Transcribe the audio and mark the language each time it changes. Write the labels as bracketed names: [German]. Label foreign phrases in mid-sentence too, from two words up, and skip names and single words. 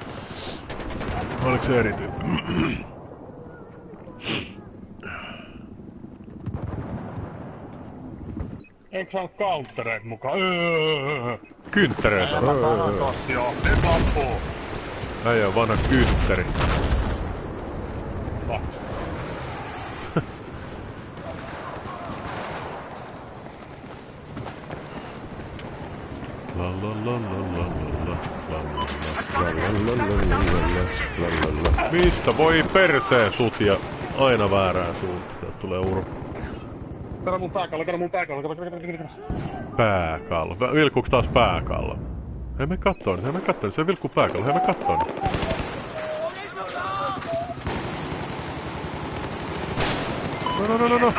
[Finnish] Oliko se eri tyyppi? Eikö sä oo countereit mukaan? Kynttereitä. Joo, nyt ampuu. Äijä on vanha kyntteri. La la la la la la. Mistä voi perseen sut ja aina väärään suuntaan tulee urpo. Kato mun pääkallo. Pääkallo. Vilkuuks taas pääkallo? Hei me kattoon, se vilkkuu pääkallo, hei me kattoon. No.